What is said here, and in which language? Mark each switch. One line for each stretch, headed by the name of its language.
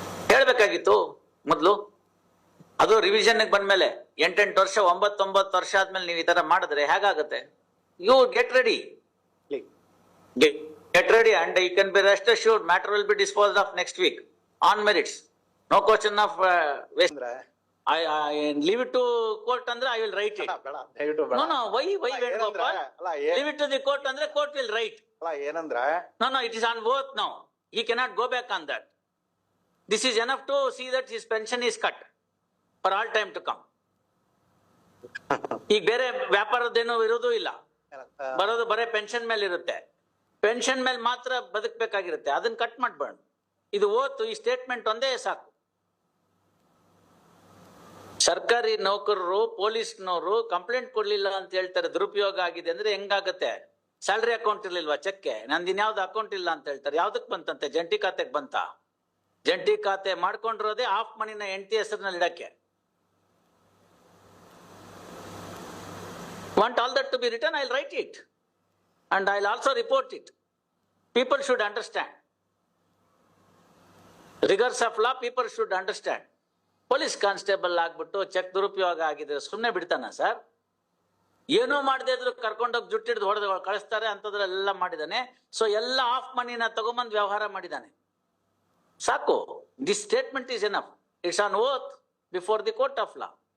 Kannada: ಹೇಳ್ಬೇಕಾಗಿತ್ತು ಮೊದ್ಲು. ಅದು ರಿವಿಷನ್ ಬಂದ್ಮೇಲೆ 8 ವರ್ಷ 9 ವರ್ಷ ಆದ್ಮೇಲೆ ನೀವು ಈ ತರ ಮಾಡಿದ್ರೆ ಹೇಗಾಗುತ್ತೆ?
English: You get ready, get ready and you can be rest assured matter will be disposed of next week on merits. No question of waste. I leave it to court andre I will write it. No, why Venugopal? Leave it to the court andre court will write. No, it is on oath now. He cannot go back on that. This is enough to see that his pension is cut for all time to come.
Kannada: ಈಗ ಬೇರೆ ವ್ಯಾಪಾರದ್ದೇನೋ ಇರೋದು ಇಲ್ಲ, ಬರೋದು ಬರೇ pension ಮೇಲೆ ಇರುತ್ತೆ. Pension ಮೇಲೆ ಮಾತ್ರ ಬದುಕಬೇಕಾಗಿರುತ್ತೆ, ಅದನ್ನ ಕಟ್ ಮಾಡ್ಬೇಡ. ಇದು ಓತು, ಈ ಸ್ಟೇಟ್ಮೆಂಟ್ ಒಂದೇ ಸಾಕು. ಸರ್ಕಾರಿ ನೌಕರರು, ಪೊಲೀಸ್ನವರು ಕಂಪ್ಲೇಂಟ್ ಕೊಡ್ಲಿಲ್ಲ ಅಂತ ಹೇಳ್ತಾರೆ, ದುರುಪಯೋಗ ಆಗಿದೆ ಅಂದ್ರೆ ಹೆಂಗಾಗತ್ತೆ? ಸ್ಯಾಲರಿ ಅಕೌಂಟ್ ಇರ್ಲಿಲ್ವಾ ಚೆಕ್ಗೆ? ನಂದಿನ್ ಯಾವ್ದು ಅಕೌಂಟ್ ಇಲ್ಲ ಅಂತ ಹೇಳ್ತಾರೆ. ಯಾವ್ದಕ್ ಬಂತಂತೆ? ಜಂಟಿ ಖಾತೆಗೆ ಬಂತ. ಜಂಟಿ ಖಾತೆ ಮಾಡ್ಕೊಂಡಿರೋದೇ ಆಫ್ ಮನಿನ ಹೆಂಡತಿ ಹೆಸರಿನಲ್ಲಿ ಇಡಕ್ಕೆ.
English: Want all that to be written? I'll write it and I'll also report it. People should understand rigors of law. People should understand.
Kannada: Police constable ಆಗ್ಬಿಟ್ಟು ಚೆಕ್ ದುರುಪಯೋಗ ಆಗಿದ್ರೆ ಸುಮ್ನೆ ಬಿಡ್ತಾನ ಸರ್? ಏನೋ ಮಾಡದೇ ಇದ್ರು ಕರ್ಕೊಂಡೋಗಿ ಜುಟ್ಟಿಡ್ದು ಹೊಡೆದು ಕಳಿಸ್ತಾರೆ, ಅಂತದ್ರೆಲ್ಲ ಮಾಡಿದಾನೆ. ಸೊ ಎಲ್ಲ ಆಫ್ ಮನಿನ ತಗೊಂಬಂದ್ ವ್ಯವಹಾರ ಮಾಡಿದಾನೆ.
English: ಸಾಕು. This statement is enough. It's on oath before the court of law.